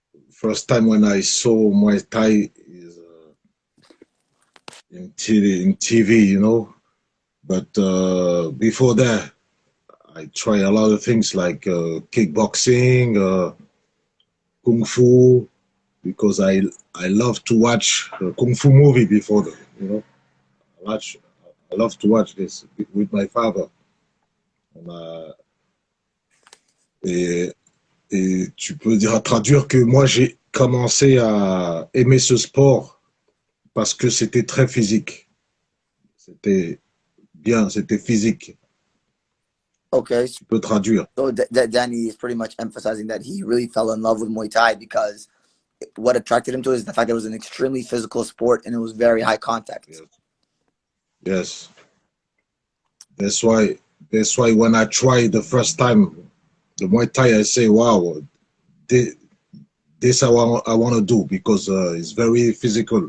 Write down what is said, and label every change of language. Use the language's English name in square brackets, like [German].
[English] First time when I saw Muay Thai is in TV, But before that, I try a lot of things like kickboxing, kung fu, because I love to watch a kung fu movie before that. I love to watch this with my father. [French] Et, et tu peux traduire que moi j'ai commencé à aimer ce sport parce que c'était très physique. C'était bien, c'était physique. [English] Okay. [French] Tu peux traduire. [English] So Dany is pretty much emphasizing that he really fell in love with Muay Thai because what attracted him to it is the fact that it was an extremely physical sport and it was very high contact. Yes. That's why when I tried the first time the Muay Thai, I say, wow, this I want to do because it's very physical.